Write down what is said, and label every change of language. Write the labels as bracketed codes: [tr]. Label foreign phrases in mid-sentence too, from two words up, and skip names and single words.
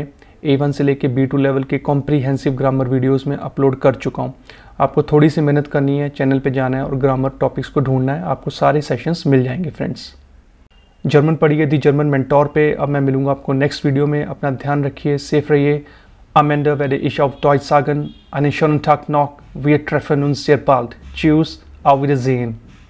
[hi] A1 से लेके B2 लेवल के [en] comprehensive grammar videos [hi] में अपलोड कर चुका हूँ। आपको थोड़ी सी मेहनत करनी है, चैनल पे जाना है और [en] grammar topics [hi] को ढूंढना है, आपको सारे सेशंस मिल जाएंगे फ्रेंड्स। जर्मन पढ़िए दी जर्मन मेंटोर पे। अब मैं मिलूंगा आपको [en] next video [hi] में। अपना ध्यान रखिए, सेफ रहिए। [de] Am Ende werde ich auf Deutsch sagen, einen schönen Tag noch, wir treffen uns sehr bald. Tschüss, auf Wiedersehen.